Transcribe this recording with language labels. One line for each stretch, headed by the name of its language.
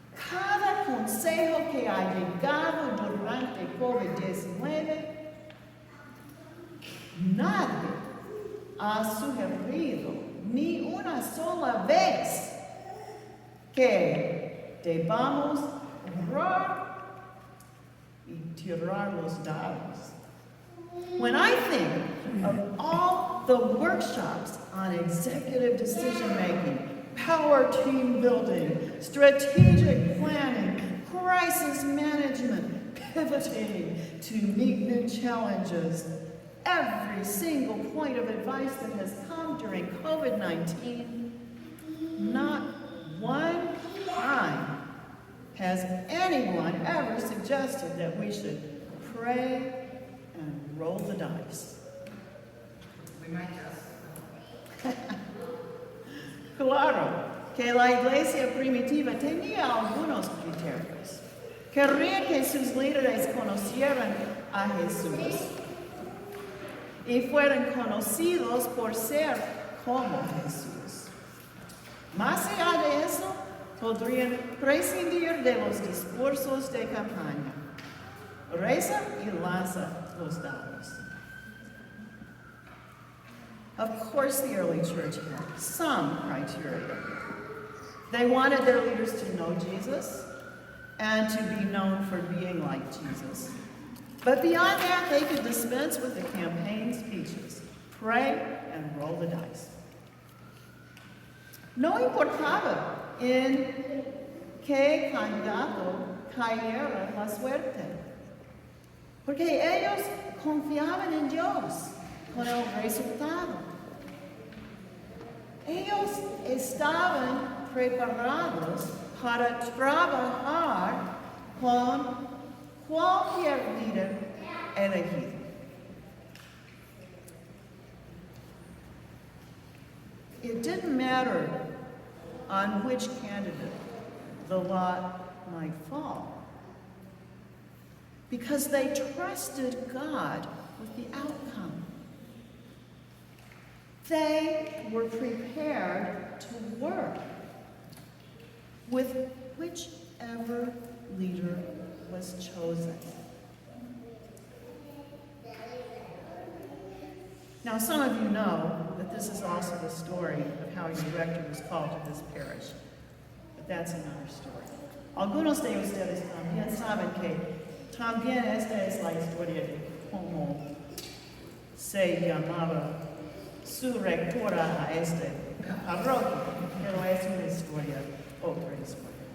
Spanish: Cada consejo que ha llegado durante COVID-19, nadie ha sugerido ni una sola vez que debamos orar y tirar los dados.
English: When I think of all the workshops on executive decision-making, power team building, strategic planning, crisis management, pivoting to meet new challenges, every single point of advice that has come during COVID-19, not one time has anyone ever suggested that we should pray and roll the dice. We might just.
Spanish: Claro que la iglesia primitiva tenía algunos criterios. Quería que sus líderes conocieran a Jesús y fueran conocidos por ser como Jesús. Más allá de eso, podrían prescindir de los discursos de campaña. Reza y lanza los dados.
English: Of course, the early church had some criteria. They wanted their leaders to know Jesus. and to be known for being like Jesus. But beyond that, they could dispense with the campaign speeches, pray, and roll the dice.
Spanish: No importaba en qué candidato cayera la suerte, porque ellos confiaban en Dios con el resultado. Ellos estaban preparados para trabajar con cualquier líder elegido.
English: It didn't matter on which candidate the lot might fall, because they trusted God with the outcome. They were prepared to work with whichever leader was chosen. Now, some of you know that this is also the story of how your rector was called to this parish, but that's another story.
Spanish: Algunos de ustedes también saben que también esta es la historia de cómo se llamaba su rectora a este parroquia, pero es una historia, otra historia.